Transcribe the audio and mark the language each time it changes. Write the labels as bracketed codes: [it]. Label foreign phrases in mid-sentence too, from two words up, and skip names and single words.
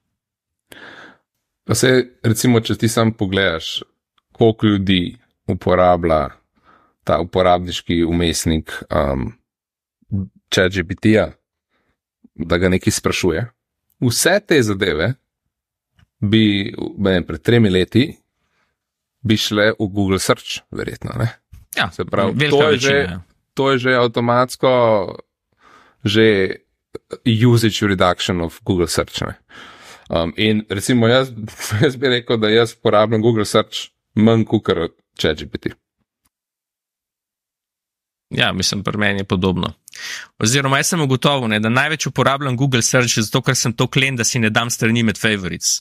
[sl] Pa se, recimo, če ti sam pogledaš, koliko ljudi uporablja ta uporabniški vmesnik ChatGPT-ja, da ga nekaj sprašuje. Vse te zadeve bi, pred 3 leti, bi šle v Google Search, verjetno, ne? Ja, se pravi, velika večina. To je že avtomatsko [en] usage reduction of Google Search, [sl] ne? In recimo jaz bi rekel, da jaz uporabljam Google Search manj kukar od ChatGPT. Ja, mislim, pri meni je podobno. Oziroma, jaz sem ugotovil, da največ uporabljam Google Search, zato ker sem to klen, da si ne dam strani med favorites.